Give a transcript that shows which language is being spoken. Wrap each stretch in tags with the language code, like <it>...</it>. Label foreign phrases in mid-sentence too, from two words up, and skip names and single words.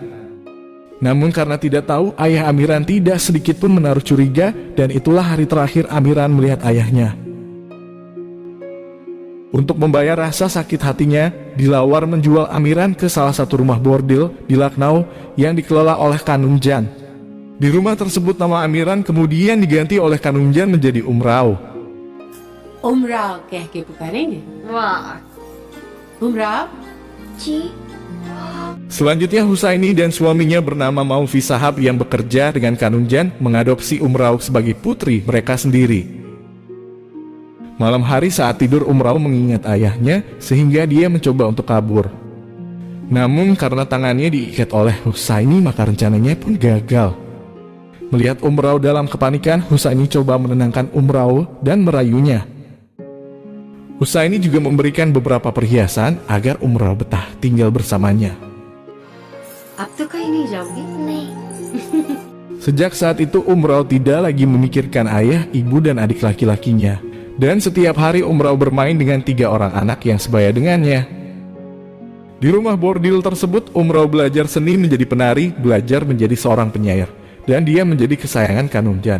<id>Namun karena tidak tahu, ayah Amiran tidak sedikit pun menaruh curiga, dan itulah hari terakhir Amiran melihat ayahnya. Untuk membayar rasa sakit hatinya, Dilawar menjual Amiran ke salah satu rumah bordil di Lucknow yang dikelola oleh Kanunjan. Di rumah tersebut nama Amiran kemudian diganti oleh Kanunjan menjadi Umrao.</id> <hi>उमराव कह के पुकारेंगे। वाह उमराव जी।</hi> <id>Selanjutnya Husaini dan suaminya bernama Maufi Sahab yang bekerja dengan Kanunjan mengadopsi Umrao sebagai putri mereka sendiri. Malam hari saat tidur, Umrao mengingat ayahnya sehingga dia mencoba untuk kabur. Namun karena tangannya diikat oleh Husaini, maka rencananya pun gagal. Melihat Umrao dalam kepanikan, Husaini coba menenangkan Umrao dan merayunya. Husaini juga memberikan beberapa perhiasan agar Umrao betah tinggal bersamanya.</id> <hi>अब तो कहीं नहीं जाओगी? नहीं।</hi> <id>Sejak saat itu Umrao tidak lagi memikirkan ayah, ibu, dan adik laki-lakinya. Dan setiap hari Umrao bermain dengan 3 orang anak yang sebaya dengannya. Di rumah bordil tersebut, Umrao belajar seni menjadi penari, belajar menjadi seorang penyair, dan dia menjadi kesayangan Kanunjan.</id>